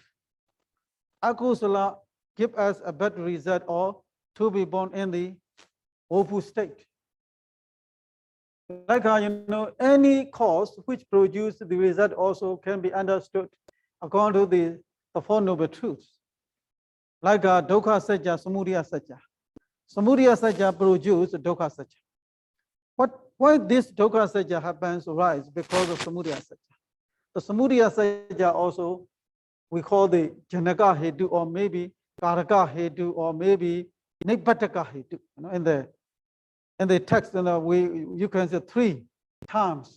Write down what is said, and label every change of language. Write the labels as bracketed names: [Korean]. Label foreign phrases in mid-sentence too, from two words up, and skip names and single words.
[English] Akusala give us a bad result or to be born in the woeful state. Like any cause which produces the result also can be understood according to the Four Noble Truths. [Pali] Like dukkha sajja, samudaya sajja. Samudaya sajja produces dukkha sajja. [English] Why this [Pali] dukkha sajja [English] happens rise? Because of [Pali] samudaya sajja. [English] The [Pali] samudaya sajja [English] also we call the [Pali] Janaka Hetu, [English] or maybe [Pali] Karaka Hetu, [English] or maybe [Pali] Nipataka Hetu. [English] In the text, you can say 3 terms.